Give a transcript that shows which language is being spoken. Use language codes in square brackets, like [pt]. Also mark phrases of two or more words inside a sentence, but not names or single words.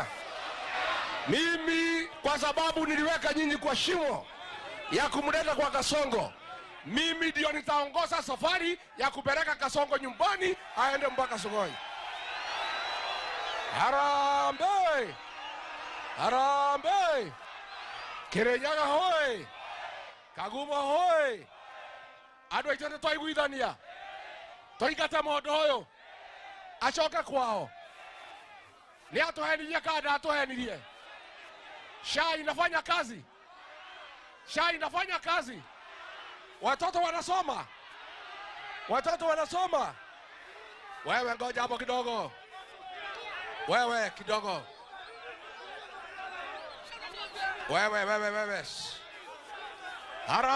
[sw] Mimi kwa sababu niliweka nyinyi kwa shimo ya kumleta kwa Kasongo. Mimi ndio nitaongoza safari ya kupeleka Kasongo nyumbani aende mpaka Sugoi. Harambee! Harambee! Kirinyaga hoye! Kaguma hoye! [ki] Andũ aitũ nĩ twaiguithania. Tũingate mũndũ ũyũ. Acoke kwao. Ni atuhenirie kada atuhenirie. [sw] SHA inafanya kazi. SHA inafanya kazi. Watoto wanasoma. Watoto wanasoma. Wewe ngoja hapo kidogo. Wewe kidogo. Wewe. Hara